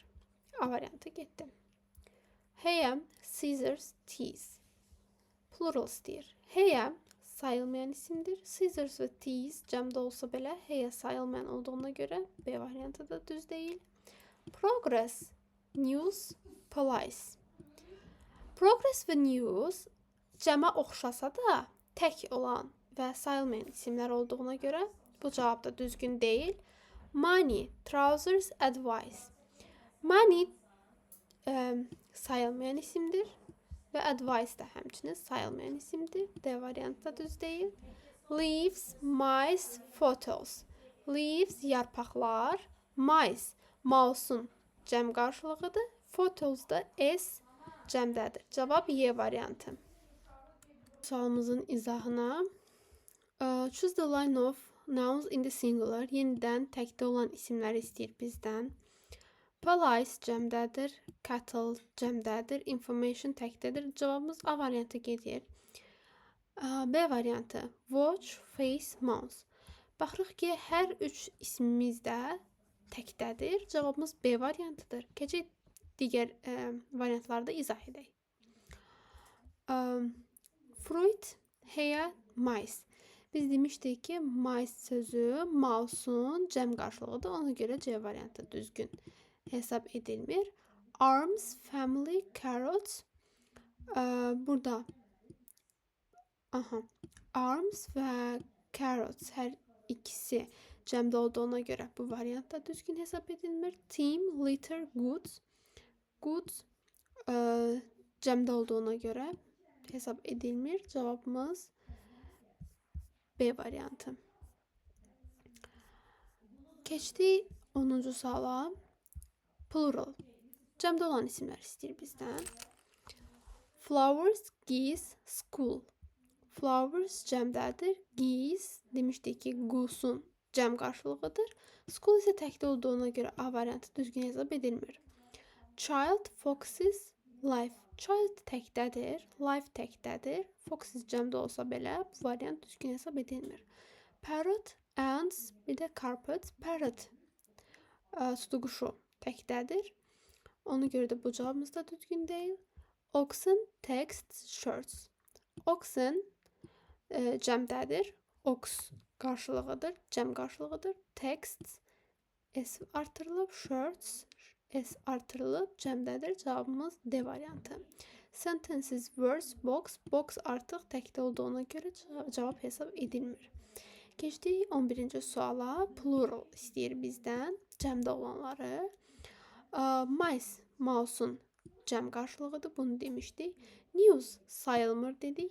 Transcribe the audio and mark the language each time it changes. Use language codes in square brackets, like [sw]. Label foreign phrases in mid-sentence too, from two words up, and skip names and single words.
[az] A variantı getdi. Heyə, [en] scissors, teas. [az] Plural istəyir. Heyə sayılmayan isimdir. Scissors və teas cəmdə olsa belə heyə sayılmayan olduğuna görə B variantı da düz deyil. [en] Progress, news, police. [az] Progress və news cəmə oxşasa da tək olan və sayılmayan isimlər olduğuna görə bu cavab da düzgün deyil. [en] Money, trousers, advice. [az] Money sayılmayan isimdir və advice da həmçinin sayılmayan isimdir. D variantı da düz deyil. [en] Leaves, mice, photos. [az] Leaves yarpaqlar, mice mouse'un cəm qarşılığıdır. Photos da S cəmdədir. Cavab Y variantı. Sualımızın izahına [en] choose the line of nouns in the singular. [az] Yenidən təkdə olan isimləri istəyir bizdən. Police cəmdədir, cattle cəmdədir, information təkdədir. Cavabımız A variantı gedir. B variantı [en] watch, face, mouse. [az] Baxırıq ki, hər üç ismimiz də təkdədir. Cavabımız B variantıdır. Keçək digər variantları da izah edək. [en] Fruit, heyə, mice. [az] Biz demişdik ki, mice sözü mouse'un cəm qarşılığıdır. Ona görə C variantı düzgün hesab edilmir. [en] Arms, family, carrots. [az] Burada arms və carrots hər ikisi cəmdə olduğuna görə bu variant da düzgün hesab edilmir. [en] Team, litter, goods. [az] Goods cəmdə olduğuna görə hesab edilmir. Cavabımız B variantı. Keçdik 10-cu suala. Plural. Cəmdə olan isimlər istəyir bizdən. [en] Flowers, geese, school. [az] Flowers cəmdədir. Geese demişdik ki, goose'un cəm qarşılığıdır. School isə təkdə olduğuna görə A variantı düzgün hesab edilmir. [en] Child, foxes, life. Child təkdədir, life təkdədir. [az] Foxes cəmdə olsa belə bu variant düzgün hesab edilmir. [en] Parrot, ants, [az] bir də [en] carpet. Parrot [az] tutuquşu təkdədir. Ona görə də bu cavabımız da düzgün deyil. [en] Oxen, text, shirts. Oxen cəmdədir. [az] Ox qarşılığıdır, cəm qarşılığıdır. Text S artırılıb, shirts S artırılıb, cəmdədir. Cavabımız D variantı. [en] Sentences, words, box. [az] Box artıq təkdə olduğuna görə cavab hesab edilmir. Keçdik 11-ci suala. Plural istəyir bizdən cəmdə olanları. Mice, mouse'un cəm qarşılığıdır. Bunu demişdik. News sayılmır dedik.